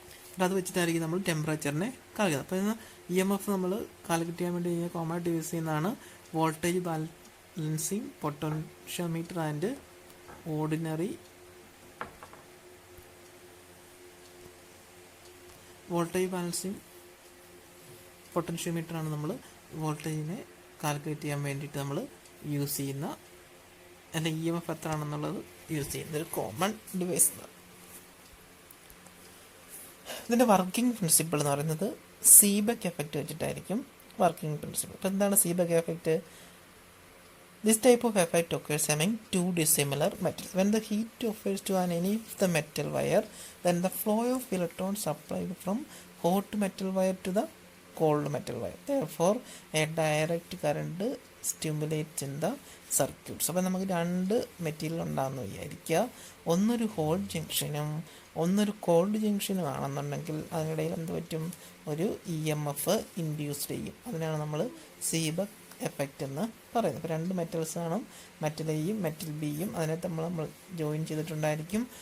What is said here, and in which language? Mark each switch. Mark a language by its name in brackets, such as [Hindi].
[Malayalam] അപ്പോൾ അത് വെച്ചിട്ടായിരിക്കും നമ്മൾ ടെമ്പറേച്ചറിനെ കാൽക്കുലേറ്റ്. അപ്പോൾ ഇന്ന് EMF നമ്മൾ കാൽക്കുലേറ്റ് ചെയ്യാൻ വേണ്ടി കോമൺ ആയിട്ട് യൂസ് ചെയ്യുന്നതാണ് voltage balancing potentiometer and ordinary voltage balancing potentiometer ആണ് നമ്മൾ വോൾട്ടേജിനെ കാൽക്കുലേറ്റ് ചെയ്യാൻ വേണ്ടിയിട്ട് നമ്മൾ യൂസ് ചെയ്യുന്ന, അല്ല EMF എത്രയാണെന്നുള്ളത് യൂസ് ചെയ്യുന്ന ഒരു കോമൺ ഡിവൈസ്. ഇതിൻ്റെ വർക്കിംഗ് പ്രിൻസിപ്പിൾ എന്ന് പറയുന്നത് സീബെക്ക് എഫക്റ്റ് വെച്ചിട്ടായിരിക്കും വർക്കിംഗ് പ്രിൻസിപ്പിൾ. അപ്പോൾ എന്താണ് Seebeck effect? [English] This type of effect occurs among 2 dissimilar metals. When the heat occurs to any of the metal wire, then the flow of electrons supplied from hot metal wire to the cold metal wire. Therefore, a direct current stimulates in the circuits. [Malayalam] അപ്പോൾ നമുക്ക് 2 material ഉണ്ടാകുന്ന വിചാരിക്കുക. ഒന്നൊരു hot ജംഗ്ഷനും ഒന്നൊരു called ജംഗ്ഷനും ആണെന്നുണ്ടെങ്കിൽ അതിനിടയിൽ എന്ത് പറ്റും, ഒരു EMF ഇൻഡ്യൂസ് ചെയ്യും. അതിനാണ് നമ്മൾ സീബെക്ക് എഫക്റ്റ് എന്ന് പറയുന്നത്. ഇപ്പോൾ 2 മെറ്റൽസ് ആണ്, മെറ്റൽ Aയും മെറ്റൽ Bയും, അതിനെ നമ്മൾ ജോയിൻ ചെയ്തിട്ടുണ്ടായിരിക്കും.